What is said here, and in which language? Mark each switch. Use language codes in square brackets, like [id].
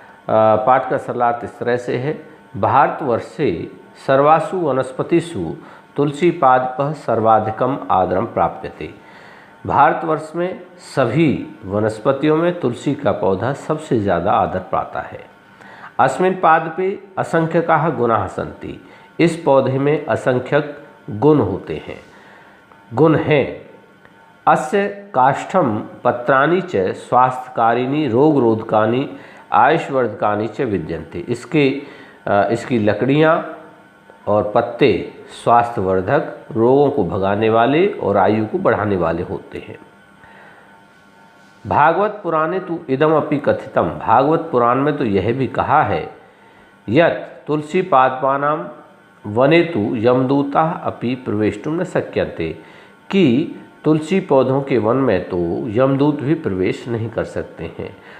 [hi] पाठ का सरलार्थ इस तरह से है। [sa] भारतवर्षे सर्वासु वनस्पतिषु तुलसी पादपः सर्वाधिकम आदरम प्राप्यते। [hi] भारतवर्ष में सभी वनस्पतियों में तुलसी का पौधा सबसे ज़्यादा आदर पाता है। [sa] अस्मिन् पादपे असंख्यकाः गुणाः सन्ति। [hi] इस पौधे में असंख्यक गुण होते हैं, गुण हैं। [sa] अस्य काष्ठम पत्राणि च स्वास्थ्यकारिणी रोगरोधकानि आयुष्वर्धकानि च विद्यन्ते। [hi] इसकी लकड़ियाँ और पत्ते स्वास्थ्यवर्धक, रोगों को भगाने वाले और आयु को बढ़ाने वाले होते हैं। [sa] भागवत पुराणे तो इदम अपि कथितम। [hi] भागवत पुराण में तो यह भी कहा है, [sa] यत् तुलसी पादपानां वने तो यमदूताः अपि प्रवेष्टुम न शक्यन्ते, [hi] कि तुलसी पौधों के वन में तो यमदूत भी प्रवेश नहीं कर सकते हैं।